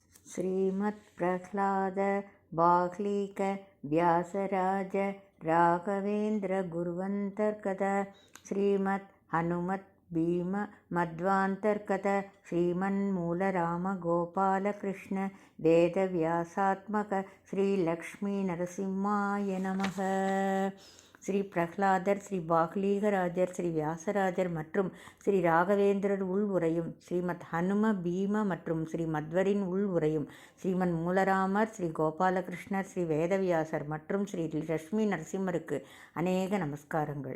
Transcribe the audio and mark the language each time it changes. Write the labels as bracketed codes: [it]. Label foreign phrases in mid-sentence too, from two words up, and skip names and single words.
[sa] श्रीमत् प्रह्लाद बाह्लीक व्यासराज राघवेन्द्र गुरुवन्तर्गत श्रीमत् हनुमत् भीम मध्वान्तर्गत श्रीमन्मूलराम गोपालकृष्ण वेदव्यासात्मक श्रीलक्ष्मी नरसिंहाय नमः. [ta] ஸ்ரீ பிரஹ்லாதர், ஸ்ரீ பாக்லீகராஜர், ஸ்ரீ வியாசராஜர் மற்றும் ஸ்ரீ ராகவேந்திரர் உள் உரையும், ஸ்ரீமத் ஹனும பீம மற்றும் ஸ்ரீ மத்வரின் உள் உரையும், ஸ்ரீமன் மூலராமர், ஸ்ரீ கோபாலகிருஷ்ணர், ஸ்ரீ வேதவியாசர் மற்றும் ஸ்ரீ லக்ஷ்மி நரசிம்மருக்கு அநேக நமஸ்காரங்கள்.